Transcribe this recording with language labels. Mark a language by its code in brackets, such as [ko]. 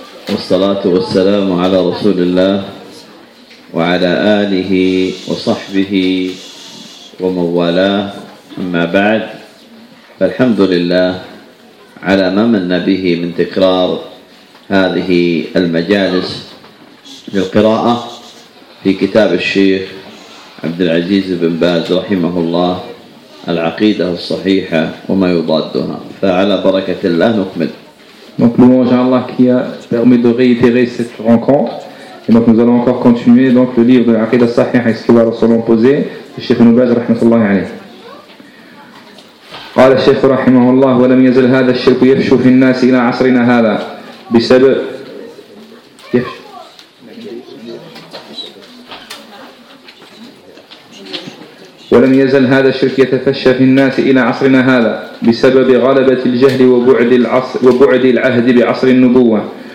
[ar] والصلاة والسلام على رسول الله وعلى آله وصحبه وموالاه، أما بعد، فالحمد لله على ما من به من تكرار هذه المجالس للقراءة في كتاب الشيخ عبد العزيز بن باز رحمه الله العقيدة الصحيحة وما يضادها، فعلى بركة الله نكمل. [fr] Donc nous louons Allah qui a permis de réitérer cette rencontre. Et donc nous allons encore continuer donc le livre de l'Aqidah Sahih et ce qui va leur selon poser le Cheikh Ibn Baz [ar] rahmatullahi alayhi. قال الشيخ رحمه الله ولم يزل هذا الشرك يفشو في الناس إلى عصرنا هذا بسبب ولم يزل هذا الشرك يتفشى في الناس إلى عصرنا هذا بسبب غلبة الجهل وبعد العصر وبعد العهد بعصر النبوة.